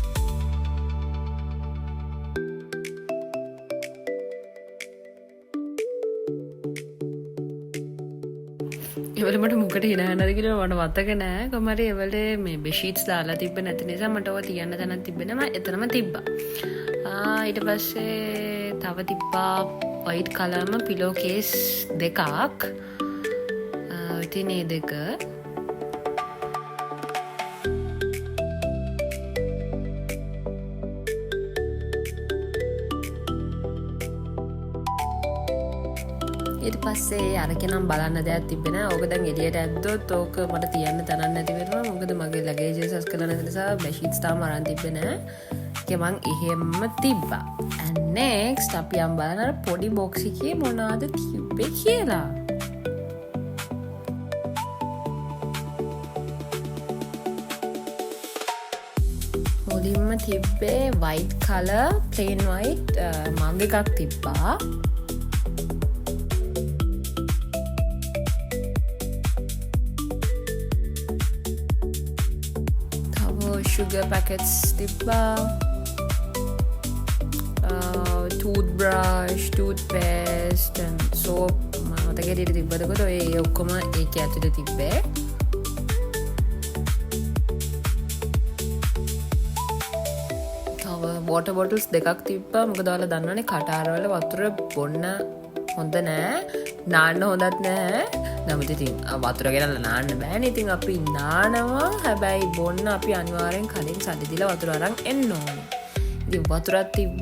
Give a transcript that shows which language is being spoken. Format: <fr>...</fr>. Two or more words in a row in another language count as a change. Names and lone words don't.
<si>ඒවල මට මොකට hina යනද කියලා මට මතක නෑ. කොහොම හරි ඒවලේ මේ bedsheets දාලා තිබ්බ නැති නිසා මට ඔය තියන්න තැනක් තිබ්බේ නෑ. මම එතනම තිබ්බා. ඊට පස්සේ තව තිබ්බා</si> <en>white colorම pillow case</en> <si>දෙකක්. ඉතින් මේ දෙක ඊට පස්සේ අරක නම් බලන්න දෙයක් තිබ්බේ නෑ. ඕක දැන් එළියට ඇද්දොත් ඕක මට තියන්න තැනක් නැති වෙනවා. මොකද මගේ ලගේජස් ඇස් කරලා නැති නිසා බෙඩ්ෂීට්ස් තාම අරන් තිබ්බේ නෑ. ඒක මං එහෙම්ම තිබ්බා.</si> <en>and next</en> <si>අපි යම් බලන අර පොඩි බොක්ස් එකේ මොනවද තිබ්බේ කියලා. මුලින්ම තිබ්බේ</si> <en>white color plain white</en> <si>මග් එකක් තිබ්බා.</si> <en>sugar packets</en> <si>තිබ්බා.</si> <en>toothbrush, toothpaste and soap</en> <si>මතක හැටියට තිබ්බද කොට ඔය ඔක්කොම ඒකේ ඇතුලේ තිබ්බේ. තව</si> <en>water bottles</en> <si>දෙකක් තිබ්බා. මොකද ඔයාලා දන්නවනේ කටාරවල වතුර බොන්න හොඳ නෑ. නාන්න හොඳත් නෑ. නමුත් ඉතින් වතුර ගෙනල්ලා නාන්න බෑනේ. ඉතින් අපි නානවා. හැබැයි බොන්න අපි අනිවාර්යෙන් කලින් සල්ලි දීලා වතුර අරන් එන්න ඕනේ. ඉතින් වතුරක් තිබ්බා.</si>